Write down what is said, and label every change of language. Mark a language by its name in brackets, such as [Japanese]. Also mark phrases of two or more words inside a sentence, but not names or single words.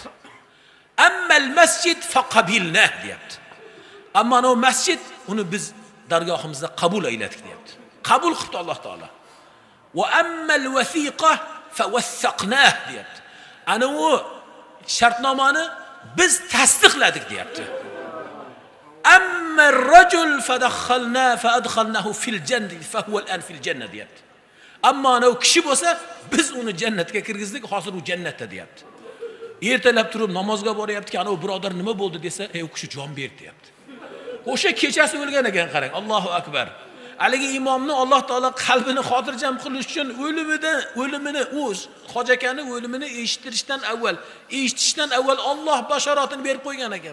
[Arabic] أما المسجد فقبلنا deyapti. [Uzbek] Ammo o masjid uni biz dargohimizda qabul ayladik deyapti. Qabul qildi Alloh taolo. [Arabic] وأما الوثيقة فوثقناه [Uzbek] deyapti. Ana u shartnomani biz tasdiqladik deyapti. [Arabic] أما الرجل فدخلنا فأدخلناه في الجنة فهو الآن في الجنة deyapti. [Uzbek] Ammo ana u kishi bo'lsa, biz uni jannatga kirgizdik, hozir u jannatda deyapti. Ertalab turib namozga boryapti, ana u birodar nima bo'ldi desa, ey u kishi jon berdi deyapti. O'sha kechasi o'lgan ekan, qarang, [Arabic] الله أكبر. [Uzbek] Haligi imomni Alloh taolo qalbini xotirjam qilish uchun o'limini, Hoji akani o'limini eshitishdan avval Alloh bashoratini berib qo'ygan ekan.